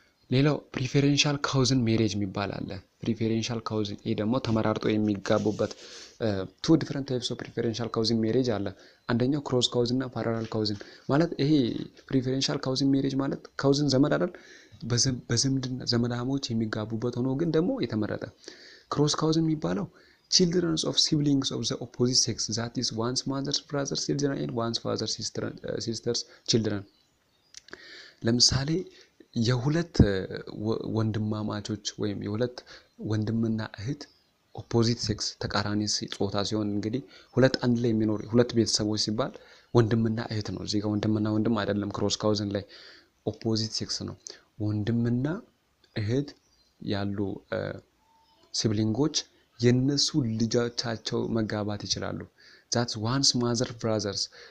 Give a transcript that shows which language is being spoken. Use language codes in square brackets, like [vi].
[am] ሌላው preferential cousin marriage የሚባል አለ። preferential cousin ይሄ ደግሞ ተመራርጦ የሚጋቡበት [en] two different types of preferential cousin marriage [am] አለ። አንደኛው cross cousin እና parallel cousin ማለት ይሄ preferential cousin marriage ማለት cousin ዘመድ አይደል በዝምድና ዘመዳሞች የሚጋቡበት ሆኖ ግን ደግሞ የተመረጠ cross cousin የሚባለው [en] children of siblings of the opposite sex, that is one's mother's brother's children and one's father's sister's children. [am] ለምሳሌ የሁለት ወንድማማቾች ወይም የሁለት ወንድምና እህት ኦፖዚት ሴክስ ተቃራኒ ጾታ ሲሆን እንግዲህ ሁለት አንድ ላይ የሚኖር ሁለት ቤተሰቦች ሲባል ወንድምና እህት ነው። እዚህ ጋር ወንድምና ወንድም አይደለም፣ ክሮስ ካውዝን ላይ ኦፖዚት ሴክስ ነው። ወንድምና እህት ያሉ ሲብሊንጎች የነሱ ልጆቻቸው መጋባት ይችላሉ። [en] that's one's mother brothers